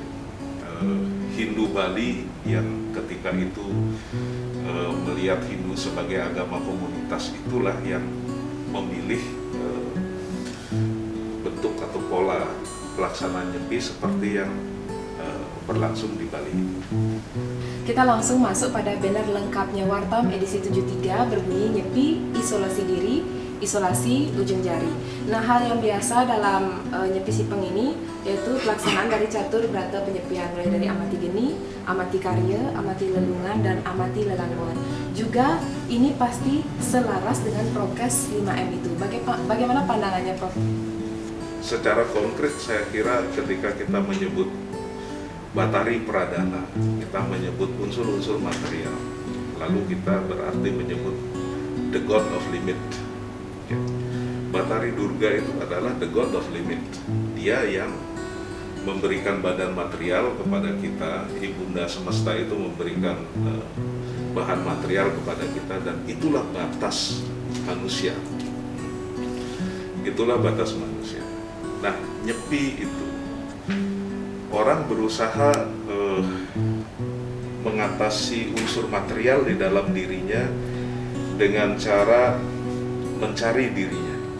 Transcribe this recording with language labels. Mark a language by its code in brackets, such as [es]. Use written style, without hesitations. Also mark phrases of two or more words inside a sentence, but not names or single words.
[id] Hindu Bali yang ketika itu melihat Hindu sebagai agama komunitas, itulah yang memilih bentuk atau pola pelaksanaan Nyepi seperti yang berlangsung di Bali. Kita langsung masuk pada banner lengkapnya Wartam edisi 73 berbunyi Nyepi, isolasi diri, isolasi ujung jari. Nah, hal yang biasa dalam Nyepi Sipeng ini yaitu pelaksanaan dari catur berata penyepian, mulai dari amati geni, amati karya, amati lelungan, dan amati lelangon. Juga ini pasti selaras dengan prokes 5M itu. Bagaimana pandangannya, Prof? Secara konkret saya kira ketika kita menyebut Batari Pradana, kita menyebut unsur-unsur material, lalu kita berarti menyebut [en] the God of limit. [id] Batari Durga itu adalah [en] the God of limit. [id] Dia yang memberikan badan material kepada kita, Ibunda Semesta itu memberikan bahan material kepada kita, dan itulah batas manusia. Itulah batas manusia. Nah, Nyepi itu orang berusaha mengatasi unsur material di dalam dirinya dengan cara mencari dirinya.